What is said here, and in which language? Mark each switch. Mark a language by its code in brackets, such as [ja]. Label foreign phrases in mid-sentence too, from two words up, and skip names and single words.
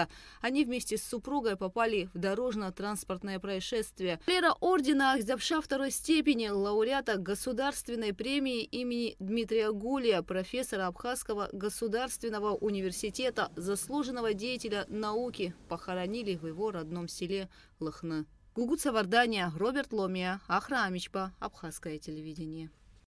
[ru] Они вместе с супругой попали в дорожно-транспортное происшествие. Кавалера ордена Ахдабша второй степени, лауреата государственной премии имени Дмитрия Гулия, профессора Абхазского государственного университета, заслуженного деятеля науки, похоронили в его родном селе Лыхны. Гугут Савардания, Роберт Ломия, Ахра Амичпа, Абхазское телевидение.